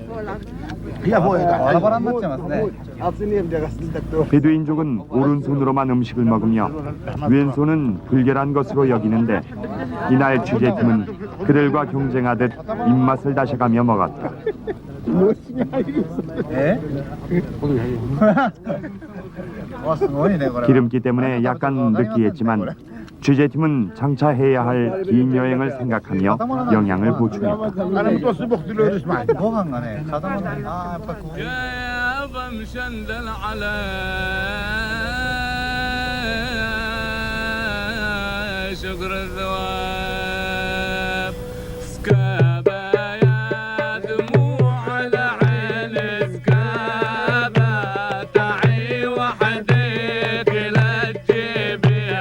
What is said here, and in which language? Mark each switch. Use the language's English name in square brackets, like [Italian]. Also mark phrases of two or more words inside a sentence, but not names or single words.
[Korean] 베두인족은 오른손으로만 음식을 먹으며 왼손은 불결한 것으로 여기는데 이날 취재팀은 그들과 경쟁하듯 입맛을 다셔가며 먹었다. 기름기 때문에 약간 느끼했지만 취재팀은 장차 해야 할 긴 여행을 생각하며 영양을 보충했다. [Arabic] يابا مشندل على شكر الثواب سكابة يا دموع العين سكابة تعي وحدك لا تجيبي